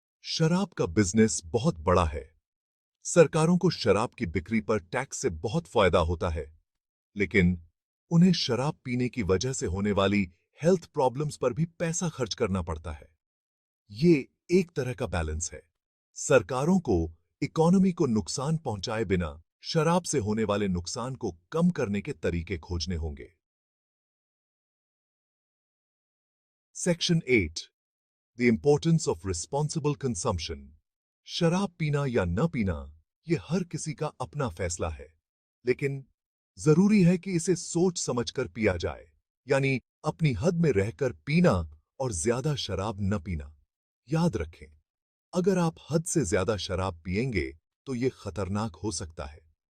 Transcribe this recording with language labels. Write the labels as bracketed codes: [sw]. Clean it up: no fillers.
[hi] शराब का बिजनेस बहुत बड़ा है। सरकारों को शराब की बिक्री पर टैक्स से बहुत फायदा होता है, लेकिन उन्हें शराब पीने की वजह से होने वाली हेल्थ प्रॉब्लम्स पर भी पैसा खर्च करना पड़ता है। ये एक तरह का बैलेंस है। सरकारों को इकोनॉमी को नुकसान पहुंचाए बिना शराब से होने वाले नुकसान को कम करने के तरीके खोजने होंगे। [en] Section 8. The importance of responsible consumption. [hi] शराब पीना या न पीना ये हर किसी का अपना फैसला है, लेकिन जरूरी है कि इसे सोच समझकर पिया जाए, यानी अपनी हद में रहकर पीना और ज्यादा शराब न पीना। याद रखें, अगर आप हद से ज्यादा शराब पिएंगे तो ये खतरनाक हो सकता है।